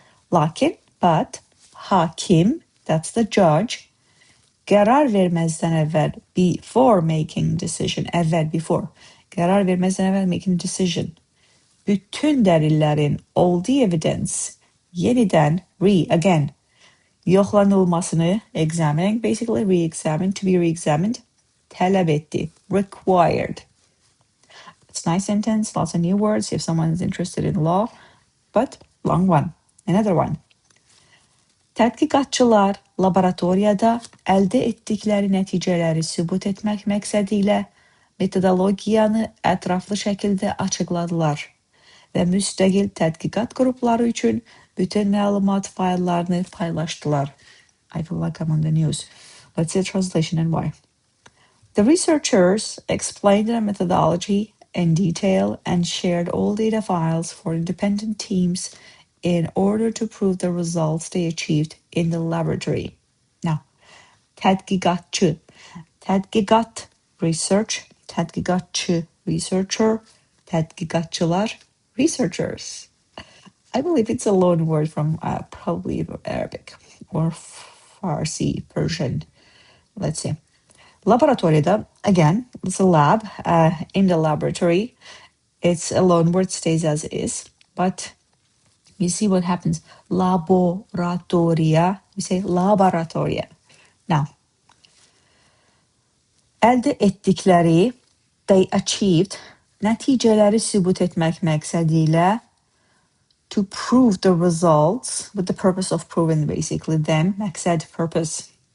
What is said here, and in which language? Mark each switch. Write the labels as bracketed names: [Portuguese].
[English] Lakin, but, hakim, that's the judge, [Azerbaijani] qərar verməzdən əvvəl, [English] before making decision, əvvəl, before, qərar verməzdən əvvəl making decision, [Azerbaijani] bütün dəlillərin, [English] all the evidence, yenidən, again, yoxlanılmasını, examining, basically re-examined, to be re-examined, [Azerbaijani] tələb etdi, [English] required. It's a nice sentence, lots of new words if someone is interested in law, but long one. Another one. [Azerbaijani] Tədqiqatçılar laboratoriyada əldə etdikləri nəticələri sübut etmək məqsədilə metodologiyanı ətraflı şəkildə açıqladılar və müstəqil tədqiqat qrupları üçün bütün məlumat fayllarını paylaşdılar. [English] I feel like I'm on the news. Let's see the translation and why. The researchers explained their methodology in detail and shared all data files for independent teams in order to prove the results they achieved in the laboratory. Now, tədqiqatçı, tədqiqat, research, tədqiqatçı, researcher, tədqiqatçılar, researchers. I believe it's a loan word from probably Arabic or Farsi, Persian. Let's see. Laboratoriyada, again, it's a lab. In the laboratory, it's a loan word, stays as is, but you see what happens. Laboratoria, you say laboratoria. Now, [Azerbaijani] əldə etdikləri, [English] they achieved, [Azerbaijani] nəticələri sübut etmək məqsədilə, [English] to prove the results, with the purpose of proving basically them, məqsəd, purpose.